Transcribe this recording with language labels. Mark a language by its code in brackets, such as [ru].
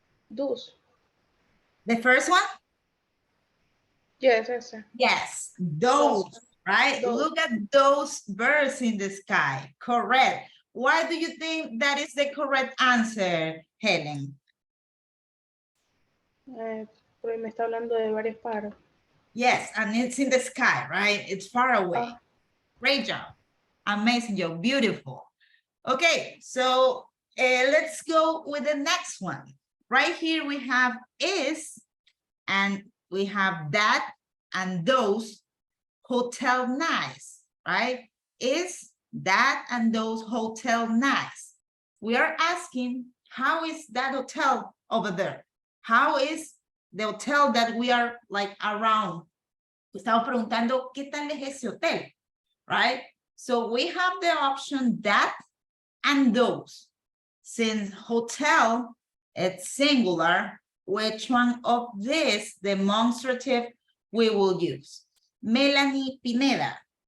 [en] Those. The first one? Yes, ese. Yes, those, right? Those. Look at those birds in the sky. Correct. Why do you think that is the correct answer, Helen? [es] Porque me está hablando de varios pájaros. [en] Yes, and it's in the sky, right? It's far away. Ah. Great job. Amazing job. Beautiful. Okay, so let's go with the next one. Right here we have is, and we have that and those hotel nice, right? Is that and those hotel nice? We are asking, how is that hotel over there? How is the hotel that we are like around? [es] Estamos preguntando, ¿qué tal es ese hotel? [en] Right? So we have the option that and those. Since hotel, it's singular, which one of this demonstrative we will use? Melanie Pineda.